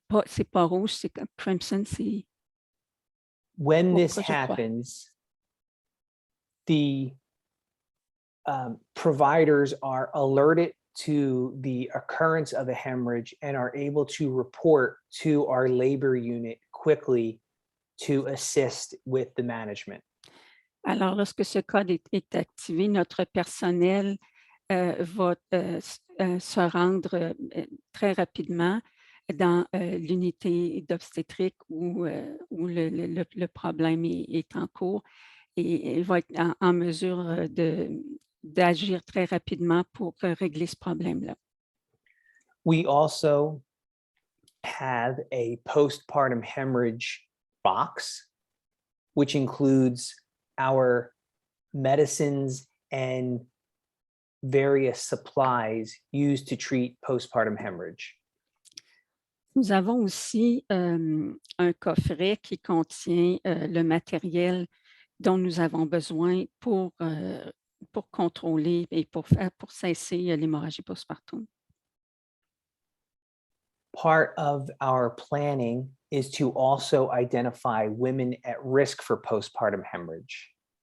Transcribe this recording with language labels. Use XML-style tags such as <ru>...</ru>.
<fr>C'est pas rouge, c'est crimson, c'est...</fr> <en>When this</en> <fr>je crois.</fr> <en>happens, the providers are alerted to the occurrence of a hemorrhage and are able to report to our labor unit quickly to assist with the management.</en> <fr>Alors, lorsque ce code est activé, notre personnel va se rendre très rapidement dans l'unité d'obstétrique où le problème est en cours, et il va être en mesure d'agir très rapidement pour régler ce problème-là.</fr> <en>We also have a postpartum hemorrhage box, which includes our medicines and various supplies used to treat postpartum hemorrhage.</en> <fr>Nous avons aussi un coffret qui contient le matériel dont nous avons besoin pour contrôler et pour cesser l'hémorragie postpartum.</fr> <en>Part of our planning is to also identify women at risk for postpartum hemorrhage.</en>